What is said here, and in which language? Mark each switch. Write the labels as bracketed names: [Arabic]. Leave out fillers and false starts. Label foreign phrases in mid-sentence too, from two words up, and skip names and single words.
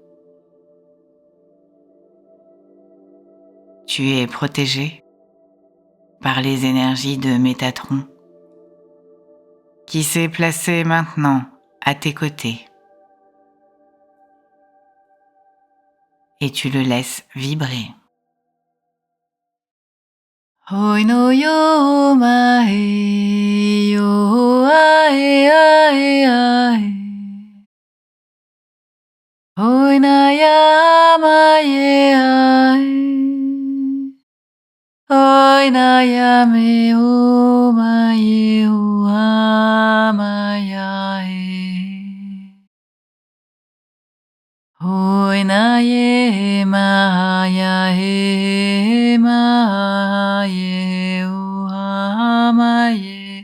[French] Tu es protégé par les énergies de Métatron qui s'est placé maintenant à tes côtés. Et tu le laisses vibrer. Hoi no yo ma he yo ae ae ae. Hoi na ya ma ye ae. Hoi na ya me o ma ye o a ma ya he. Hoi na ye ma ya he ma ye o a ma ye.